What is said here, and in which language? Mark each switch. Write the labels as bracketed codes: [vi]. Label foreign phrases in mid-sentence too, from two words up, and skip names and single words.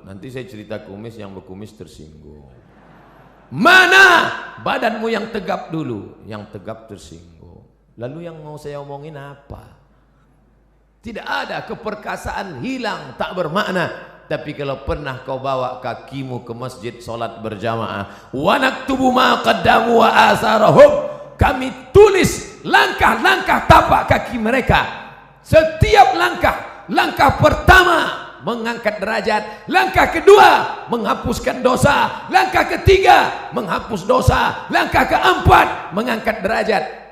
[id] Nanti saya cerita kumis, yang berkumis tersinggung. Mana badanmu yang tegap dulu? Yang tegap tersinggung. Lalu yang mau saya omongin apa? Tidak ada, keperkasaan hilang, tak bermakna. Tapi kalau pernah kau bawa kakimu ke masjid solat berjamaah, [ar] ونكتب ما قدموا وآثارهم, [id] kami tulis langkah-langkah tapak kaki mereka. Setiap langkah, langkah pertama mengangkat derajat, langkah kedua menghapuskan dosa, langkah ketiga menghapus dosa, langkah keempat mengangkat derajat.